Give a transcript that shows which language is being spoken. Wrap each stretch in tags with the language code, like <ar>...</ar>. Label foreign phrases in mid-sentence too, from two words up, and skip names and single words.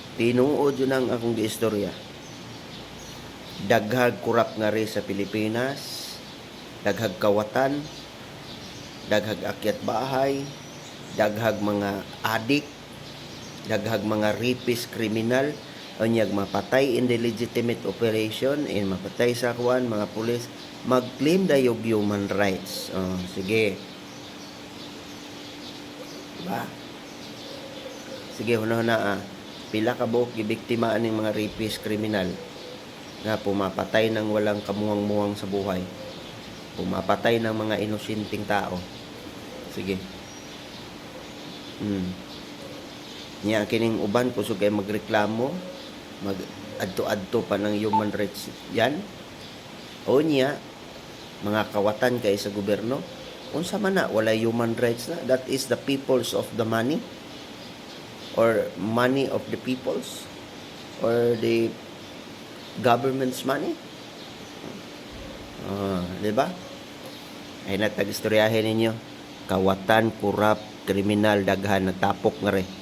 <ceb>Tinuod yun ang akong giistorya. daghag kurap nga rin sa Pilipinas, daghag kawatan, daghag akyat bahay, daghag mga adik, daghag mga rapist kriminal, unyag mapatay</ceb> <en>in the legitimate operation,</en> <ceb>in mapatay sa kuan mga pulis, mag-claim dayog</ceb> <en>human rights.</en> <ceb>Sige. Diba? Sige, huna-huna pila ka buok gibiktima aning mga rapist kriminal nga</ceb> <tl>pumapatay ng walang kamuwang-muwang sa buhay. Pumapatay ng mga inosenteng tao.</tl> <ceb>Sige. Niya kining uban kusog kay magreklamo, mag adto-adto pa ng</ceb> <en>human rights</en> <ceb>yan. O niya mga kawatan kay sa gobyerno, unsa man na wala</ceb> <en>human rights</en> <ceb>na,</ceb> <en>that is the peoples of the money or money of the peoples or the government's money.</en> <ceb>Di ba? Ay natag-istoryahin ninyo, kawatan, kurap, kriminal, daghan, nagtapok nga rin.</ceb>